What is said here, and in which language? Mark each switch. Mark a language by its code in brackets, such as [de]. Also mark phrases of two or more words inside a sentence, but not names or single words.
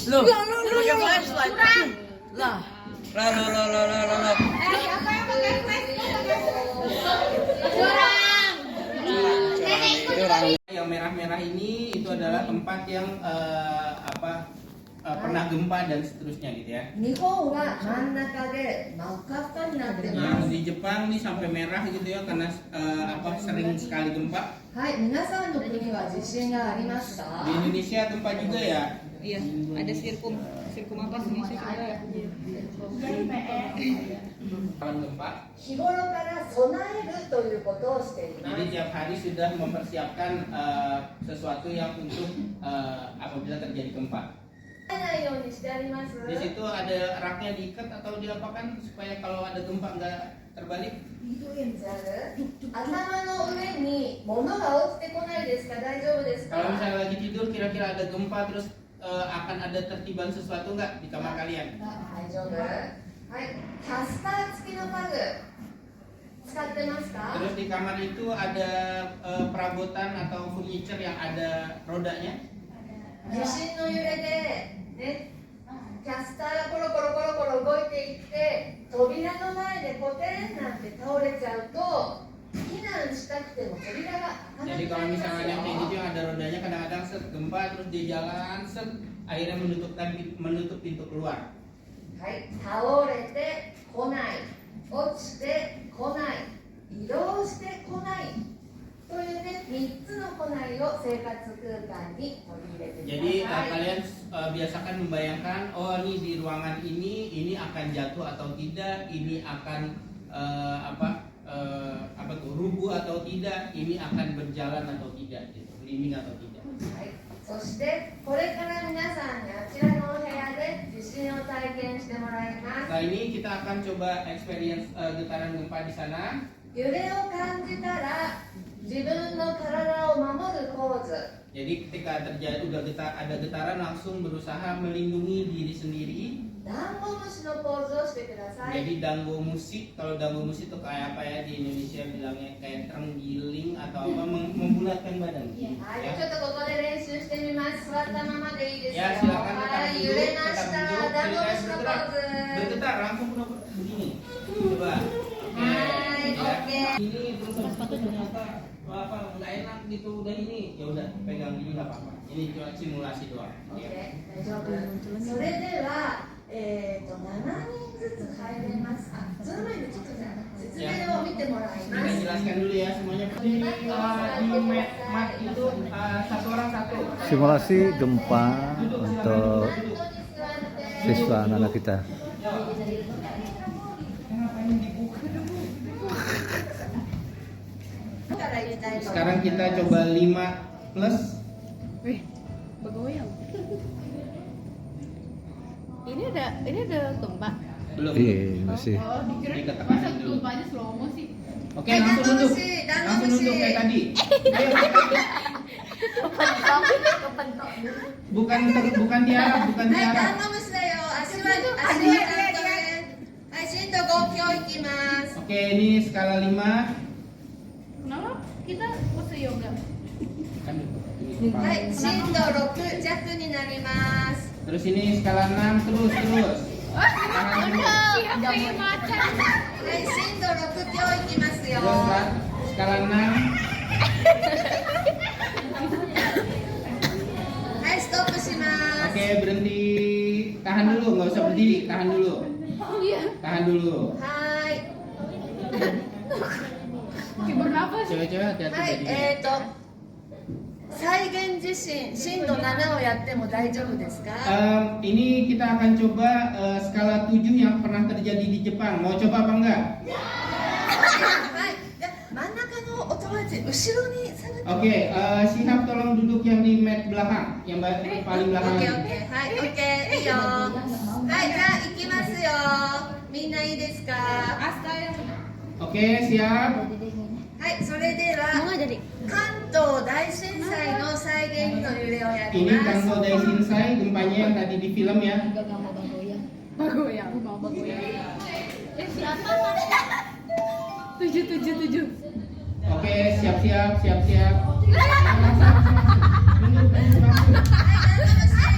[id] Loh, pakai flashlight. Lah. Lah. Yang merah-merah ini itu adalah tempat yang pernah gempa dan seterusnya gitu ya. [ja] 日本は真ん中で真っ赤っかになってま [id] Yang [ja] す。 [id] di Jepang nih sampai merah gitu ya karena sering sekali gempa. [ja] はい、皆さんの国は地震がありますか [id] Di Indonesia gempa juga ya. Iya, ada sirkum apa sih sih ada. Kawan gempa. [ja] 日頃から備えるということをしていま [id] Jadi [ja] す。 [id] tiap hari sudah mempersiapkan sesuatu yang untuk apabila terjadi gempa. [ja] ないようにしてあります。 [id] Di situ ada raknya diikat atau diapakan supaya kalau ada gempa nggak terbalik. [ja] 頭の上に物が落ちてこないですか大丈夫ですか [id] Kalau misalnya lagi tidur kira-kira ada gempa terus akan ada tertiban sesuatu nggak di kamar kalian? [ja] 大丈夫はい、キャスター付きの家具使ってますか [id] Terus di kamar itu ada perabotan atau furniture yang ada rodanya. [ja] 地震の揺れで、ね、キャスターがコロコロ動いていって扉の前でポテンなんて倒れちゃうと避難したくても扉が開かな [id] Jadi [ja] くな [id] kalau [ja] ります [id] misalnya yang kayak [ja] よ [id] gitu yang ada rodanya kadang-kadang set gempa terus dia jalan set akhirnya menutup pintu keluar. [ja] はい、倒れてこない落ちてこない移動してこないというね3つの来ないを生活空間に取り入れてください。 [id] Jadi kalian biasakan membayangkan, oh ini di ruangan ini akan jatuh atau tidak, ini akan rubuh atau tidak, ini akan berjalan atau tidak, gitu, merinding atau tidak. [ja] はい、そしてこれから皆さんにあちらのお部屋で地震を体験してもらいます。 [id] Nah ini kita akan coba experience getaran gempa di sana. [ja] 揺れを感じたら自分の体を守るポーズ。 [id] Jadi ketika ada getaran langsung berusaha melindungi diri sendiri. [ja] ダンゴムシのポーズをしてください。 [id] Jadi dango musik, kalau dango musik itu kayak apa ya di Indonesia bilangnya kayak terenggiling atau apa membulatkan badan. [ja] はい、 [id] Ya. [ja] ちょっとここで練習してみます。座ったままでいいですよ。 [id] Ya silakan [ja] は [id] tetap [ja] い、揺 [id] duduk, [ja] れまし [id] tetap [ja] た。 [id] duduk, [ja] ダンゴムシのポーズ。 [id] bergetar langsung begini. Coba. Hai, Ya. oke. Ini terus ternyata apa nggak enak gitu udah ini ya udah pegang gini nggak apa-apa. Ini cuma simulasi doang. [ja] オッ [id] Ya. [ja] ケー、大丈夫。それでは、7人ずつ入れます。あ、その前にちょっとじゃあ説明を見てもらいま [id] Kita [ja] す。 [id] jelaskan dulu ya semuanya. Di mat itu satu orang satu. Simulasi gempa untuk [ja] マットに座って。 [id] siswa anak-anak kita. Sekarang kita coba 5 plus. Wih, bergoyang. Ini ada gempa. Belum. Iya, masih. Oh, dikira Dikatakan masa dulu. gempanya [en] slow mo [id] sih. Oke, langsung duduk. Langsung duduk kayak tadi. Ayo, bukan tiarap, bukan [ja] はい、ダ [id] tiarap. [ja] ンゴムシだよ。足はちゃんとね。はい、震度5強いきます。 [id] Oke, ini skala 5. Kenapa kita pose yoga? Kan, [ja] はい、震度6弱になります。 [id] terus ini skala 6 terus. Tahan dulu. Siapa yang macan? [ja] はい、震度6強いきますよ。 [id] Terus skala 6. [ja] はい、ストップします。 [id] Oke, berhenti. Tahan dulu, nggak usah berdiri. Tahan dulu. Tahan dulu. [ja] はい。 [id] Kayak bernafas. Cewek-cewek hati-hati [ja] はい、 [id] berdiri. [ja] 再現地震、震度7をやっても大丈夫ですか？ [id] Ini kita akan coba skala 7 yang pernah terjadi di Jepang. Mau coba apa enggak? [ja] はい。じゃあ真ん中のお友達、後ろに下がって。 [id] Oke, Shihab tolong duduk yang di mat belakang, yang paling [ja] オ [id] belakang. [ja] ッケーオッケー。はい、オッケー。いいよ。はい、じゃあ行きますよ。みんないいですか？ [id] Oke, siap. [ja] はい、それでは関東大震災の再現の揺れをやり [id] Ini [ja] ます。 [id] Kanto Daishinsai, gempanya yang tadi di film ya. Bergoyang. Mau bergoyang. Siapa? 777. Oke, siap-siap. Duduk, langsung. [ja] はい、